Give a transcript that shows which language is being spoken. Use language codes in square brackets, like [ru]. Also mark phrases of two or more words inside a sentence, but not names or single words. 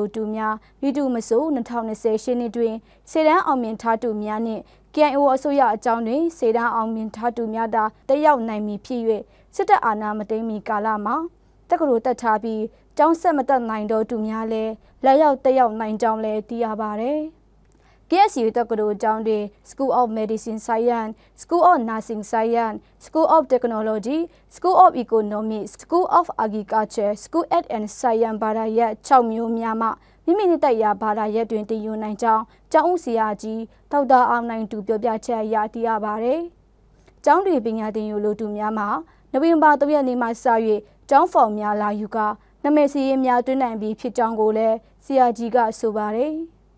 [my] သူများမိတူမဆို2020ရှင်းနှစ်တွင်စေတန်းအောင်မြင်ထားသူများနှင့် KIO အစိုးရအကြောင်းတွင်စေတန်းအောင်မြင်ထားသူများသာတက်ရောက်နိုင်မည်ဖြစ်၍စစ်တပ်အာဏာမသိမ်း မီကာလမှာတက္ကသိုလ်တက်ထားပြီးကျောင်းဆက်မတက်နိုင်တော့သူများလည်းလက်ရောက်တက်ရောက်နိုင်ကြောင်းလည်းသိရပါတယ်။ KSU တက္ကသိုလ် ကျောင်းတွင် [en] School of Medicine Science, School of Nursing Science, School of Technology, School of Economics, School of Agriculture, School Ed and Science [my] ဘာသာရပ်6မျိုးများမှမိမိနှစ်သက်ရာဘာသာရပ်တွင်တည်ယူနိုင်ကြောင်းကျောင်းဦးဆရာကြီးဒေါက်တာအောင်နိုင်သူပြောပြချက်အရသိရပါတယ်။ကျောင်းတွင်ပညာသင်ယူလိုသူများမှာနိုဝင်ဘာ3ရက်နေ့မှစ၍ကျောင်းဖော်များလာယူကနာမည်စာရင်းများတွင်းနိုင်ပြီးဖြစ်ကြောင်းကိုလည်းဆရာကြီးကဆိုပါတယ်။